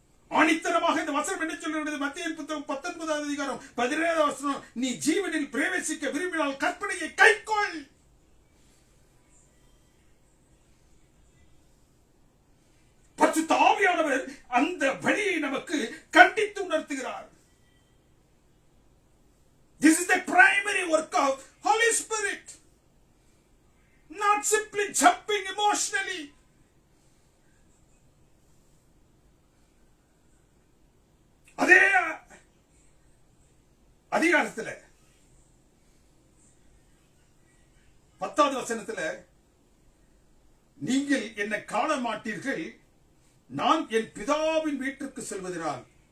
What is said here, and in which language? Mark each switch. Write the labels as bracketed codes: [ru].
[ta] ஆணித்தரமாக இந்த வசனம் என்ன சொல்கிறது? மத்தேயு புத்தகம் 19:17 நீ ஜீவனில் பிரவேசிக்க விரும்பினால் கற்பனையை கைக்கொள். பரிசுத்த ஆவியானவர் அந்த வழியை நமக்கு கண்டித்து உணர்த்துகிறார். [en] This is the primary work of Holy Spirit, not simply jumping emotionally. [ta] அதே அதிகாரத்தில் 10வது வசனத்தில், நீங்கள் என்னை காண மாட்டீர்கள், நான் என் பிதாவின் வீட்டிற்கு செல்வதனால்.